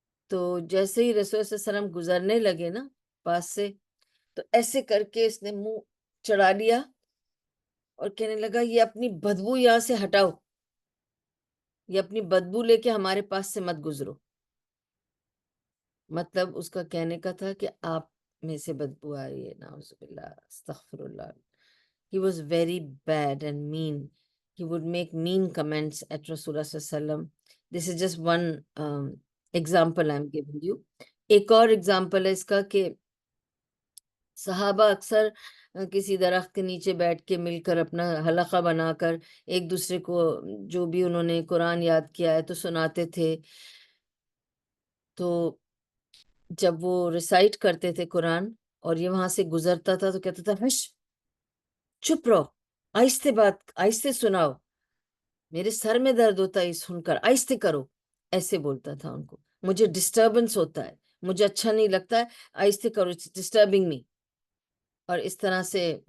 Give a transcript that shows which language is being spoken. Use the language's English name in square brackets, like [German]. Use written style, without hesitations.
[Urdu] تو جیسے ہی رسول اللہ صلی اللہ علیہ وسلم گزرنے لگے نا پاس سے، تو ایسے کر کے اس نے منہ چڑھا لیا اور کہنے لگا یہ اپنی بدبو یہاں سے ہٹاؤ، یہ اپنی بدبو لے کے ہمارے پاس سے مت گزرو۔ مطلب اس کا کہنے کا تھا کہ آپ میں سے بدبو آ رہی ہے، نعوذ باللہ، استغفر اللہ۔ [English] He was very bad and mean. He would make mean comments at Rasulullah sallallahu alaihi wasallam. This is just one example I'm giving you. [Urdu] ایک اور example ہے اس کا کہ صحابہ اکثر کسی درخت کے نیچے بیٹھ کے مل کر اپنا حلقہ بنا کر ایک دوسرے کو جو بھی انہوں نے قرآن یاد کیا ہے تو سناتے تھے، تو جب وہ ریسائٹ کرتے تھے قرآن اور یہ وہاں سے گزرتا تھا تو کہتا تھا ہش، چپ رہو، آہستہ بات، آہستہ سناؤ، میرے سر میں درد ہوتا ہے سن کر، آہستہ کرو، ایسے بولتا تھا ان کو، مجھے ڈسٹربنس ہوتا ہے، مجھے اچھا نہیں لگتا ہے، آہستہ کرو، [English] Disturbing me. [Urdu] اور اس طرح سے